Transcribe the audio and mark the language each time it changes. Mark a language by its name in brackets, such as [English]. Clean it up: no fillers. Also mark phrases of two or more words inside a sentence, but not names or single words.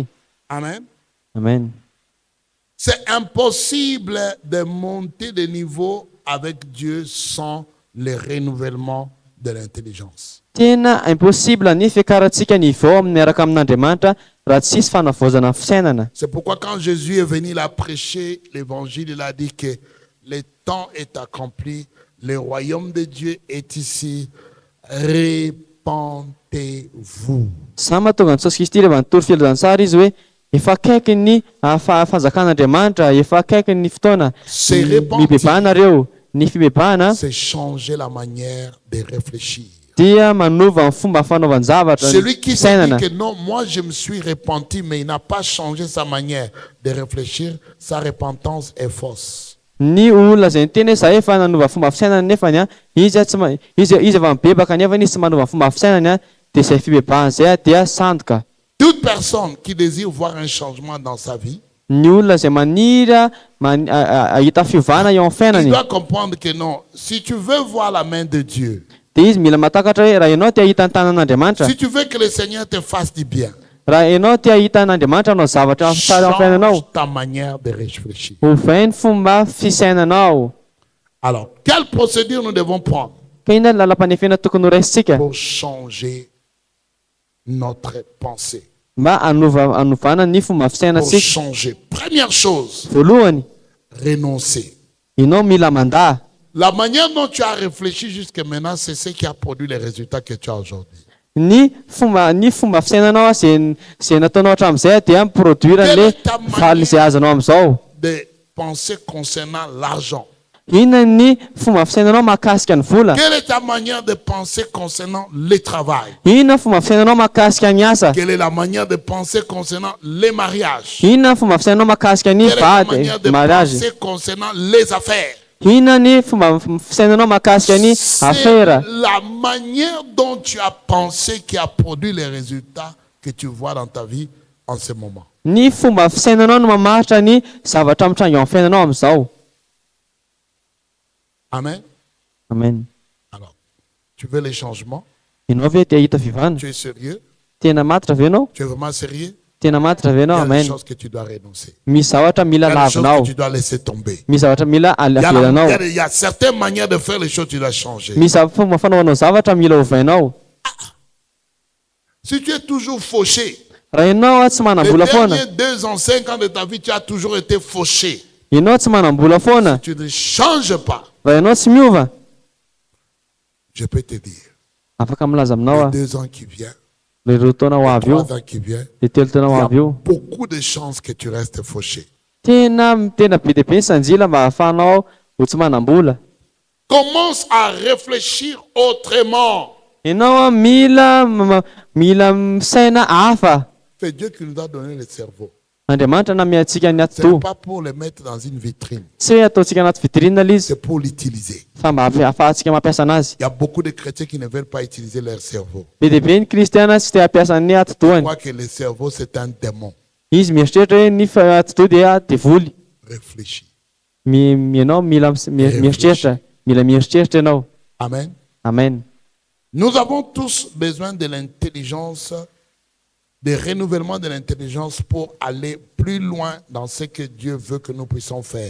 [French] Amen. [Malagasy] Amen. [French] C'est impossible de monter de niveau avec Dieu sans le renouvellement de l'intelligence. [Malagasy] Tena impossible ny fiakarantsika ny vao miaraka amin'Andriamanitra raha tsisy fanavaozana fisainana. [French] C'est pourquoi quand Jésus est venu, il a prêché l'évangile, il a dit que le temps est accompli, le royaume de Dieu est ici, repentez-vous. [Malagasy] Sa mahatonga ny Jesosy Kristy rehefa nitory filazantsara izy hoe efa akaiky ny fahazakan'Andriamanitra, efa akaiky ny fotoana [French] Se repentir, [Malagasy] mibebahana ny fibebahana [French] c'est changer la manière de réfléchir. [Malagasy] dia manova ny fomba fanaovan-javatra [French] Celui qui se [Malagasy] fisainana. [French] dit que non, moi je me suis repenti, mais il n'a pas changé sa manière de réfléchir, sa repentance est fausse. [Malagasy] Ny olona zay niteny hoe za efa nanova fomba fisainana nefany izy tsy izy efa mibebaka nefa izy tsy manova fomba fisainana dia izay fibebahana zay dia sandoka. [French] Toute personne qui désire voir un changement dans sa vie, [Malagasy] Ny olona zay maniry ahita fiovana eo amin'ny [French] il [Malagasy] fiainany [French] doit comprendre que non, si tu veux voir la main de Dieu, [Malagasy] dia izy mila matakatra hoe raha ianao te ahita ny tanan'Andriamanitra, [French] si tu veux que le Seigneur te fasse du bien, [Malagasy] raha ianao te ahita n'Andriamanitra anao zavatra tsara amin'ny fiainanao, [French] change ta manière de réfléchir. [Malagasy] ovay ny fomba fisainanao. [French] Alors, quelle procédure nous devons prendre [Malagasy] Ka inona ny lalam-panefena tokony ho raisitsika [French] pour changer notre pensée? [Malagasy] mba anovana ny fomba [French] Pour [Malagasy] fisainantsika? [French] changer. Première chose, [Malagasy] Voalohany, [French] renoncer. [Malagasy] ianao mila mandaa. [French] La manière dont tu as réfléchi jusqu'à maintenant, c'est ce qui a produit les résultats que tu as aujourd'hui. [Malagasy] Ny fomba fisainanao zay nataonao hatramin'izay dia miproduire le faly izay azonao amin'izao. [French] De penser concernant l'argent. [Malagasy] Inona ny fomba fisainanao mahakasika ny vola? [French] Quelle est ta manière de penser concernant le travail? [Malagasy] Inona ny fomba fisainanao mahakasika ny asa? [French] Quelle est la manière de penser concernant les mariages? [Malagasy] Inona ny fomba fisainanao mahakasika ny [French] Quelle est la manière de [Malagasy] mariage? [French] penser concernant les affaires? [Malagasy] Inona ny fomba fisainanao mahakasika ny [French] C'est [Malagasy] affaire? [French] la manière dont tu as pensé qui a produit les résultats que tu vois dans ta vie en ce moment. [Malagasy] Ny fomba fisainanao no mamaritra ny zavatra mitrango eo amin'ny fiainanao amin'izao. [French] Amen. [Malagasy] Amen. [French] Alors, tu veux les changements? [Malagasy] Ianao ve te ahita fivana? [French] Tu es sérieux? [Malagasy] Tena matitra ve ianao? [French] Tu es vraiment sérieux? [Malagasy] Tena matitra ve [French] Il y [Malagasy] ianao? [French] a des [Malagasy] Amen. [French] choses que tu dois renoncer. [Malagasy] Misy zavatra [French] Il y [Malagasy] mila [French] a des choses [Malagasy] lavinao. [French] que tu dois laisser tomber. [Malagasy] Misy zavatra mila [French] Il y a, [Malagasy] avelanao. [French] il y a certaines manières de faire les choses que tu dois changer. [Malagasy] Misy fomba fanaovanao zavatra mila ovainao. [French] Si tu es toujours fauché, [Malagasy] Raha ianao tsy [French] les [Malagasy] manam-bola foana, [French] derniers 2 ans, 5 ans de ta vie, tu as toujours été fauché. [Malagasy] ianao tsy manam-bola foana, [French] Tu ne changes pas. [Malagasy] raha ianao tsy miova, [French] Je peux te dire, [Malagasy] afaka milaza aminao [French] les 2 ans qui viennent, [Malagasy] ireo taona ho avy io, [French] 3 ans qui viennent, [Malagasy] le telo taona [French] il [Malagasy] ho [French] y a [Malagasy] avy io, [French] beaucoup de chances que tu restes fauché. [Malagasy] tena be dia be ny sanjila mba ahafahanao ho tsy manam-bola. [French] Commence à réfléchir autrement. [Malagasy] Ianao mila misaina hafa. [French] C'est Dieu qui nous a donné le cerveau. [Malagasy] Andriamanitra namea antsika ny [French] Ce n'est [Malagasy] ato. [French] pas pour le mettre dans une vitrine. [Malagasy] Tsy hoe ataontsika anaty vitrine izy, [French] C'est pour l'utiliser. [Malagasy] fa mba ahafahantsika mampiasa anazy. [French] Il y a beaucoup de chrétiens qui ne veulent pas utiliser leur cerveau. [Malagasy] Be dia be ny kristiana tsy te hampiasa ny [French] Ils [Malagasy] atidohany. [French] croient que le cerveau, c'est un démon. [Malagasy] Izy mieritreritra hoe ny atidoha dia devoly. [French] Réfléchis. [Malagasy] Ianao mila mieritreritra, mila mieritreritra ianao. [French] Amen. [Malagasy] Amen. [French] Nous avons tous besoin de l'intelligence, de renouvellement de l'intelligence pour aller plus loin dans ce que Dieu veut que nous puissions faire.